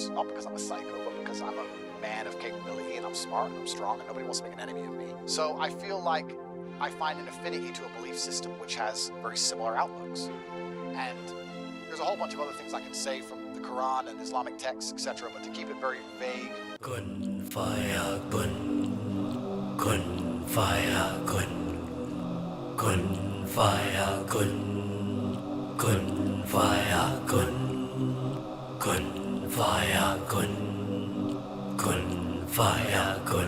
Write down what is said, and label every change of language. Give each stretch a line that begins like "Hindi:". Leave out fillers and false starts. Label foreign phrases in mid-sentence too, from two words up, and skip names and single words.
English: Not because I'm a psycho, but because I'm a man of capability and I'm smart and I'm strong and nobody wants to make an enemy of me. So I feel like I find an affinity to a belief system which has very similar outlooks. And there's a whole bunch of other things I can say from the Quran and Islamic texts, etc. But to keep it very vague.
Arabic: كن فيكون. كن فيكون. كن فيكون. كن فيكون. كن فيكون. كن فيكون.